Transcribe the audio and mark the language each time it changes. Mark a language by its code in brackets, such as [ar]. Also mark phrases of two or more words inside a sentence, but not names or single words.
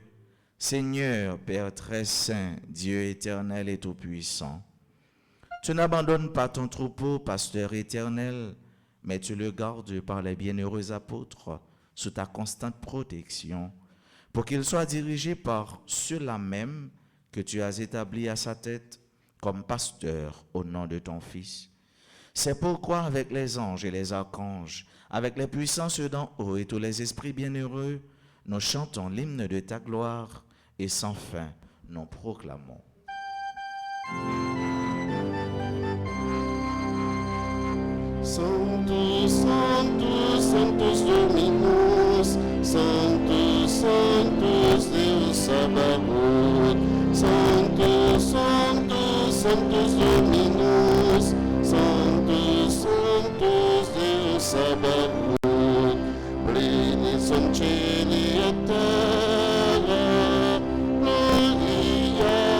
[fr] Seigneur, Père très saint, Dieu éternel et tout-puissant, tu n'abandonnes pas ton troupeau, pasteur éternel, mais tu le gardes par les bienheureux apôtres sous ta constante protection, pour qu'il soit dirigé par ceux-là même que tu as établis à sa tête comme pasteur au nom de ton Fils. C'est pourquoi avec les anges et les archanges, avec les puissances d'en haut et tous les esprits bienheureux, nous chantons l'hymne de ta gloire et sans fin nous proclamons. [la] Sanctus, Sanctus, Sanctus Dominus, Sanctus, Sanctus Deus Sabaoth, Sanctus, Sanctus, Sanctus Dominus, Sanctus, Sanctus Deus Sabaoth, pleni sunt cieli et terra, gloria